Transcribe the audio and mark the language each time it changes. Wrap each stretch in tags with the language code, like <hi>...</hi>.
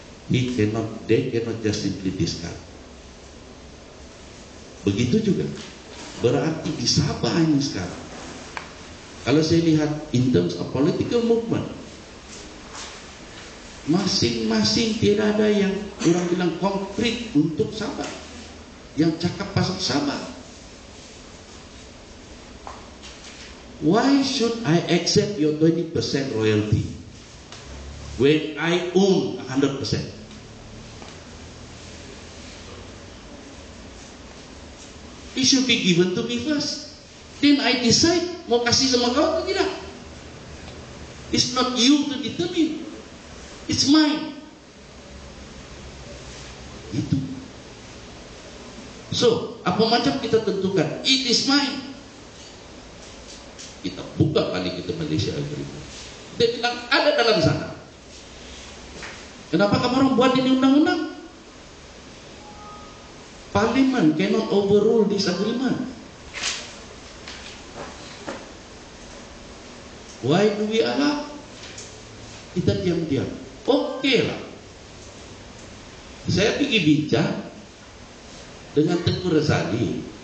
<en>They cannot just simply discard.</en> <ms>Begitu juga berarti di Sabah ini sekarang. Kalau saya lihat</ms> <en>in terms of political movement,</en> <ms>masing-masing tidak ada yang orang bilang konkret untuk Sabah, yang cakap pasal Sabah.</ms> <en>Why should I accept your 20% royalty when I own 100%? It should be given to me first. Then I decide</en> <ms>mau kasih sama kau atau tidak.</ms> <en>It's not you to determine. It's mine.</en> <ms>Itu. So, apa macam kita tentukan?</ms> <en>It is mine.</en> <ms>Kita buka kali kita Malaysia Agreement. Dia bilang ada dalam sana. Kenapa kamu orang buat ini undang-undang?</ms> <en>Parliament cannot overrule this agreement. Why do we allow?</en> <ms>Kita diam-diam. Oke lah. Saya pergi bincang dengan Tengku Razali.</ms>